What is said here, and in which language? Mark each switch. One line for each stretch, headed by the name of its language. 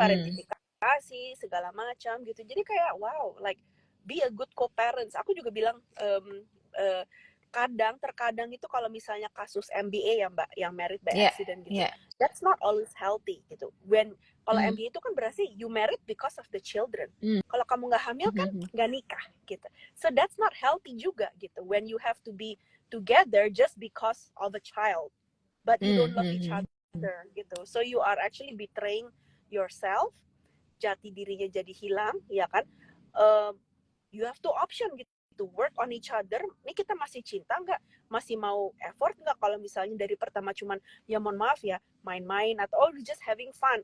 Indonesian: parentifikasi segala macam gitu. Jadi kayak wow,
English: like be a good co-parents.
Indonesian: Aku juga bilang eh, terkadang itu kalau misalnya kasus MBA ya Mbak, yang
English: married by
Indonesian: Iya,
English: accident gitu,
Indonesian: iya.
English: that's not always healthy gitu.
Indonesian: Kalau Hmm. MBA itu kan berarti
English: you married because of the children. Hmm.
Indonesian: Kalau kamu nggak hamil kan nggak nikah gitu.
English: So that's not healthy juga gitu. When you have to be together just because of a child, but you don't love each other gitu. So you are actually betraying yourself,
Indonesian: jati dirinya jadi hilang, ya kan?
English: You have two option gitu, to work on each other.
Indonesian: Ini kita masih cinta nggak? Masih mau effort nggak? Kalau misalnya dari pertama cuman ya mohon maaf ya main-main atau
English: oh just having fun.